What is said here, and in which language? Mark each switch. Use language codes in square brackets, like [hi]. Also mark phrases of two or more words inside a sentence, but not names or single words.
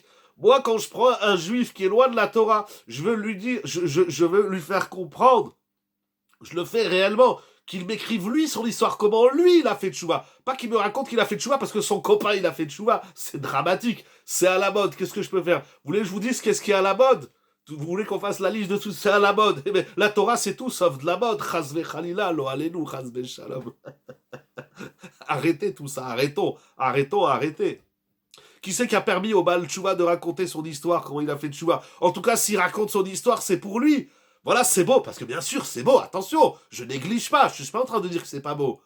[fr] Moi, quand je prends un juif qui est loin de la Torah, je veux lui dire, je veux lui faire comprendre, je le fais réellement, qu'il m'écrive lui son histoire, comment lui il a fait tchouva. Pas qu'il me raconte qu'il a fait tchouva parce que son copain il a fait tchouva. C'est dramatique. C'est à la mode. Qu'est-ce que je peux faire? Vous voulez que je vous dise qu'est-ce qui est à la mode? Vous voulez qu'on fasse la liste de tout? C'est à la mode. Eh bien, la Torah c'est tout sauf de la mode. [he] חס וחלילה, לא עלינו, חס ושלום. [fr] Arrêtez tout ça. Arrêtez. Qui c'est qui a permis au [he] בעל תשובה [fr] de raconter son histoire, comment il a fait Tshuva? En tout cas, s'il raconte son histoire, c'est pour lui. Voilà, c'est beau, parce que bien sûr, c'est beau, attention, je néglige pas, je suis pas en train de dire que c'est pas beau.